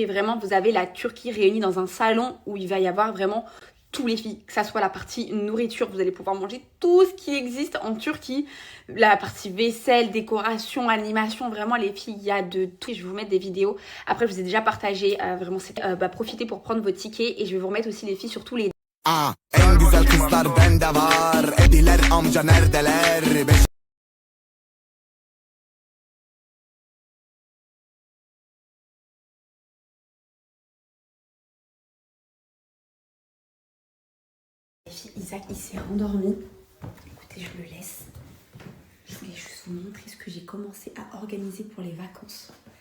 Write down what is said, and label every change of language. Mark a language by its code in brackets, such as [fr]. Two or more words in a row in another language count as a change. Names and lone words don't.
[fr] Vraiment, vous avez la Turquie réunie dans un salon où il va y avoir vraiment tous les filles, que ça soit la partie nourriture, vous allez pouvoir manger tout ce qui existe en Turquie, la partie vaisselle, décoration, animation, vraiment les filles, il y a de tout. Je vais vous mettre des vidéos. Après, je vous ai déjà partagé, vraiment, profitez pour prendre vos tickets et je vais vous remettre aussi les filles sur tous les... [tr] En güzel kızlar bende var. Ediler amca neredeler? [fr] Les filles, Isaac, il s'est rendormi. Écoutez, je le laisse. Je voulais juste vous montrer ce que j'ai commencé à organiser pour les vacances.